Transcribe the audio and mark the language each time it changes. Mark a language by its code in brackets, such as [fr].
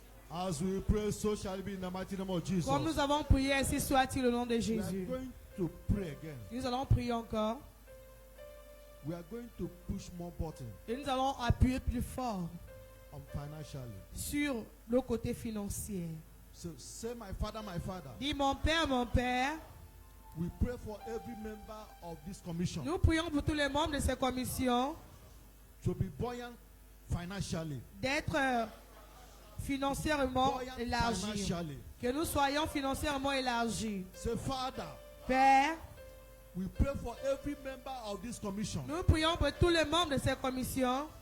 [en] As we pray, so shall it be in the mighty name of Jesus. [fr] Comme nous avons prié, ainsi soit-il au nom de [en] We are [fr] Jésus. [en] going to pray again. [fr] Nous allons prier encore. [en] We are going to push more button [fr] Et nous allons appuyer plus fort [en] on financially. [fr] sur le côté financier. [en] So say, my Father, [fr] Dis, mon Père, [en] we pray for every member of this commission [fr] nous prions pour tous les membres de cette commission [en] to be buoyant financially. [fr] d'être financièrement [en] Buoyant [fr] élargis. [en] financially. [fr] Que nous soyons financièrement élargis. [en] Say, Father, [fr] Père, [en] we pray for every member of this commission [fr] nous prions pour tous les membres de cette commission